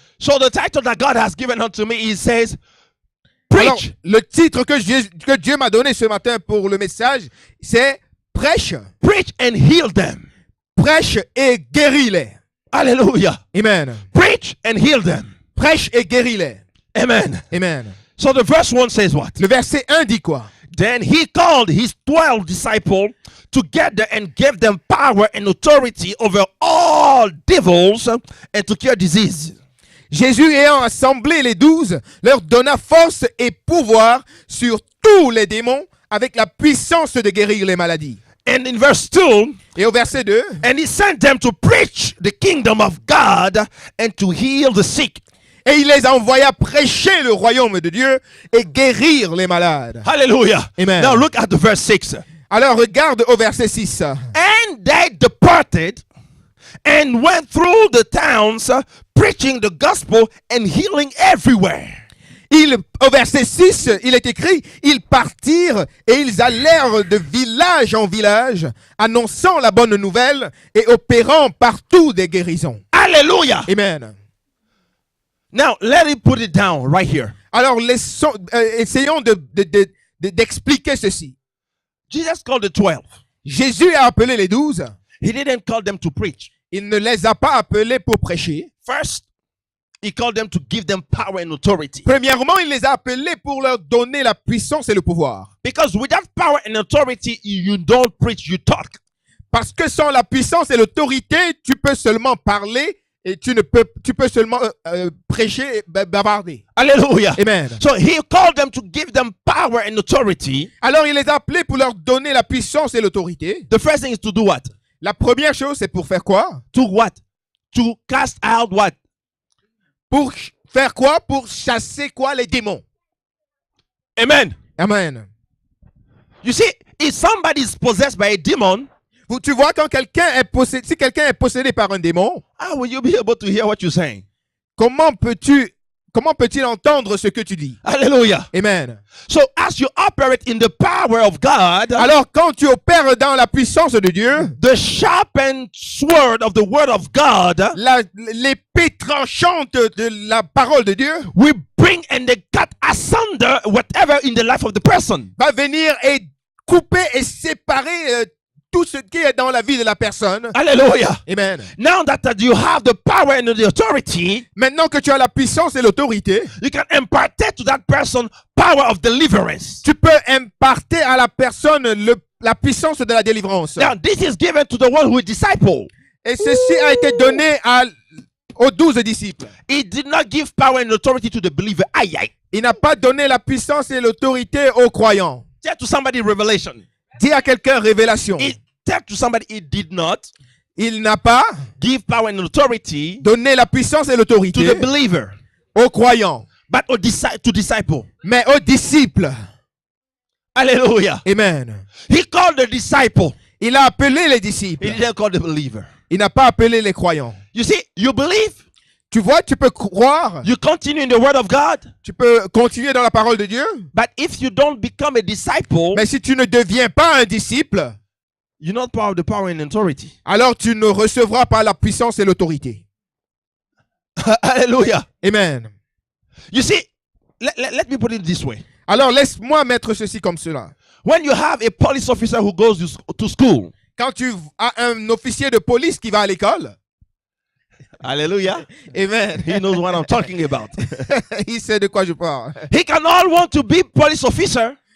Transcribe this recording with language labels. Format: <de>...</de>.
<en>So the title that God has given unto me, He says,</en> <fr>Alors,</fr> <en>preach.</en> <fr>le titre que Dieu m'a donné ce matin pour le message, c'est Prêche.</fr> <en>Preach and heal them.</en> <fr>Prêche et guéris-les. Hallelujah. Amen.</fr> <en>Preach and heal them.</en> <fr>Prêche et guéris-les. Amen. Amen.</fr> <en>So the verse 1 says what?</en> <fr>Le verset 1 dit quoi?</fr> <en>Then he called his 12 disciples together and gave them power and authority over all devils and to cure disease.</en> <fr>Jésus ayant assemblé les 12, leur donna force et pouvoir sur tous les démons avec la puissance de guérir les maladies.</fr> <en>And in verse 2,</en> <fr>Et au verset 2,</fr> <en>and he sent them to preach the kingdom of God and to heal the sick.</en> <fr>et il les envoya prêcher le royaume de Dieu et guérir les malades. Hallelujah. Amen.</fr> <en>Now look at the verse 6.</en> <fr>Alors regarde au verset 6.</fr> <en>And they departed and went through the towns preaching the gospel and healing everywhere.</en> <fr>Au verset 6, il est écrit, ils partirent et ils allèrent de village en village, annonçant la bonne nouvelle et opérant partout des guérisons. Hallelujah. Amen.</fr> <en>Now let me put it down right here.</en> <fr>Alors essayons d'expliquer ceci.</fr> <en>Jesus called the 12.</en> <fr>Jésus a appelé les 12.</fr> <en>He didn't call them to preach.</en> <fr>Il ne les a pas appelés pour prêcher.</fr> <en>First, he called them to give them power and authority.</en> <fr>Premièrement, il les a appelés pour leur donner la puissance et le pouvoir.</fr> <en>Because without power and authority, you don't preach, you talk.</en> <fr>Parce que sans la puissance et l'autorité, tu peux seulement parler et tu peux seulement prêcher et bavarder. Hallelujah. Amen.</fr> <en>So he called them to give them power and authority.</en> <fr>Alors il les a appelés pour leur donner la puissance et l'autorité.</fr> <en>The first thing is to do what?</en> <fr>La première chose, c'est pour faire quoi?</fr> <en>To what? To cast out what?</en> <fr>Pour faire quoi? Pour chasser quoi? Les démons. Amen. Amen.</fr> <en>You see, if somebody is possessed by a demon,</en> <fr>Tu vois, quand quelqu'un est possédé, si quelqu'un est possédé par un démon,</fr> <en>how will you be able to hear what you're saying?</en> <fr>comment peut-il entendre ce que tu dis? Hallelujah. Amen.</fr> <en>So as you operate in the power of God,</en> <fr>Alors, quand tu opères dans la puissance de Dieu,</fr> <en>the sharpened sword of the word of God</en> <fr>l'épée tranchante de la parole de Dieu</fr> <en>will bring and they cut asunder whatever in the life of the person.</en> <fr>va venir et couper et séparer tout ce qui est dans la vie de la personne. Hallelujah. Amen.</fr> <en>Now that you have the power and the authority,</en> <fr>Maintenant que tu as la puissance et l'autorité,</fr> <en>you can impart to that person power of deliverance.</en> <fr>tu peux imparter à la personne la puissance de la délivrance.</fr> <en>Now this is given to the one who is disciple.</en> <fr>Et ceci a été donné aux 12 disciples.</fr> <en>He did not give power and authority to the believer. Aye, aye.</en> <fr>Il n'a pas donné la puissance et l'autorité aux croyants.</fr> <en>Tell to somebody revelation.</en> <fr>Dis à quelqu'un révélation.</fr> <en>Tell to somebody he did not</en> <fr>Il n'a pas</fr> <en>give power and authority</en> <fr>donné la puissance et</fr> <en>to</en> <fr>l'autorité</fr> <en>the believer,</en> <fr>aux croyants,</fr> <en>but to disciple.</en> <fr>mais aux disciples. Hallelujah. Amen.</fr> <en>He called the disciple.</en> <fr>Il a appelé les disciples.</fr> <en>He didn't call the believer.</en> <fr>Il n'a pas appelé les croyants.</fr> <en>You see, you believe,</en> <fr>Tu vois, tu peux croire,</fr> <en>you continue in the word of God,</en> <fr>tu peux continuer dans la parole de Dieu,</fr> <en>but if you don't become a disciple,</en> <fr>mais si tu ne deviens pas un disciple,</fr> <en>you're not part of the power and authority.</en> <fr>alors tu ne recevras pas la puissance et l'autorité. Hallelujah. Amen.</fr> <en>You see, let me put it this way.</en> <fr>Alors laisse-moi mettre ceci comme cela.</fr> <en>When you have a police officer who goes to school,</en> <fr>Quand tu as un officier de police qui va à l'école, hallelujah, amen,</fr> <en>he knows what I'm talking about.</en> <fr>il sait de quoi je parle.</fr> <en>He can all want to be police officer.</en>